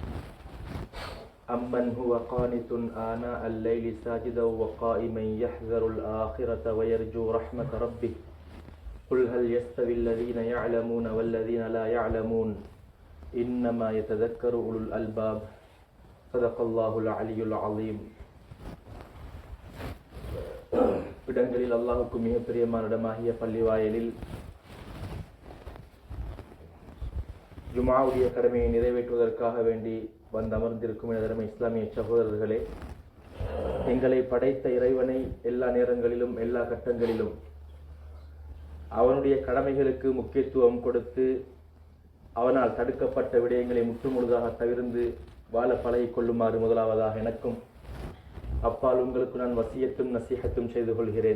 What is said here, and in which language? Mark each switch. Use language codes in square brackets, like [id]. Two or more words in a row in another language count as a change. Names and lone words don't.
[ar] أمن هو قانت آناء الليل ساجدا وقائما يحذر الآخرة ويرجو رحمة ربه قل هل يستوي الذين يعلمون والذين لا يعلمون إنما يتذكر أولو الألباب صدق الله العلي العظيم. [ta] இடங்களில் அல்லாஹ்வுக்கு மிக பிரியமான இடமாகிய பள்ளிவாயலில் ஜும்ஆவுடைய கடமையை நிறைவேற்றுவதற்காக வேண்டி வந்து அமர்ந்திருக்கும் எனதருமை இஸ்லாமிய சகோதரர்களே, எங்களை படைத்த இறைவனை எல்லா நேரங்களிலும் எல்லா கட்டங்களிலும் அவனுடைய கடமைகளுக்கு முக்கியத்துவம் கொடுத்து அவனால் தடுக்கப்பட்ட விடயங்களை முற்றுமுழுதாக தவிர்த்து வாழ பழகிக் கொள்ளுமாறு முதலாவதாக எனக்கும் அப்பால் உங்களுக்கு நான் வசியத்தும் நசீஹத்தும் செய்து கொள்கிறேன்.